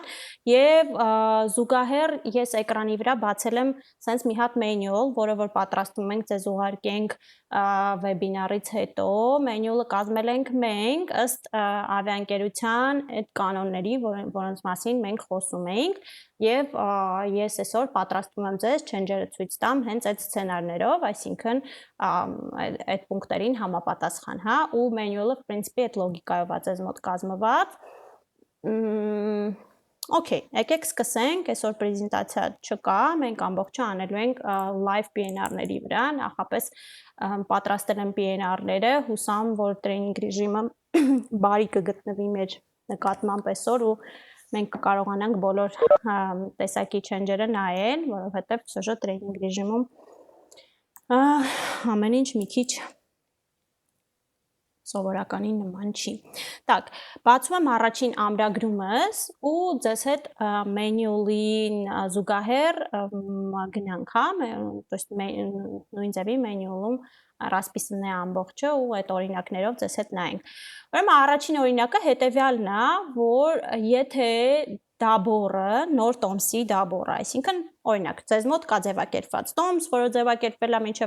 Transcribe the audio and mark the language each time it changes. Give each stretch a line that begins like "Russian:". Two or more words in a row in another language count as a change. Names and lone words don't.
Armenian: եւ զուգահեռ ես էկրանի վրա բացել եմ sense մի հատ manual, որը որ պատրաստում ենք ձեզ ուղարկենք վեբինարից հետո, manual-ը կազմել ենք մենք ըստ ավիաընկերության այդ կանոնների, որոնց մասին մենք խոսում ենք եւ ես այսօր պատրաստում եմ ձեզ change-երը ցույց տամ հենց այդ սցենարներով, այսինքն այդ պունկտերին համապատասխան, հա, ու manual-ը
English: in principle
Armenian: այդ լոգիկայով է ձեզ մոտ կազմված։ Okay, եկեք սկսենք, այսօր պրեզենտացիա չկա, մենք ամբողջը անելու ենք live PNR-ների վրա, նախապես պատրաստել եմ PNR-ները, հուսամ, որ training ռեժիմը բարի կգտնվի մեր նկատմամբ այսօր ու մենք կկարողանանք բոլոր տեսակի change-երը նայել, որովհետև սոժը training ռեժիմում Ամեն ինչ մի քիչ սովորականին նման չի։ Так, բացում եմ առաջին ամրագրումս ու ձեզ հետ մենյուլին զուգահեռ գնանք, հա,
Russian: то есть
Armenian: նույն ձևի մենյուլում расписанное ամբողջը ու այդ օրինակներով ձեզ հետ նայենք։ Ուրեմն առաջին օրինակը հետևյալն է, որ եթե դաբորը նոր տոմսի դաբորը, այսինքն օրինակ ձեզ մոտ կա ձևակերպված տոմս, որը ձևակերպվել է մինչև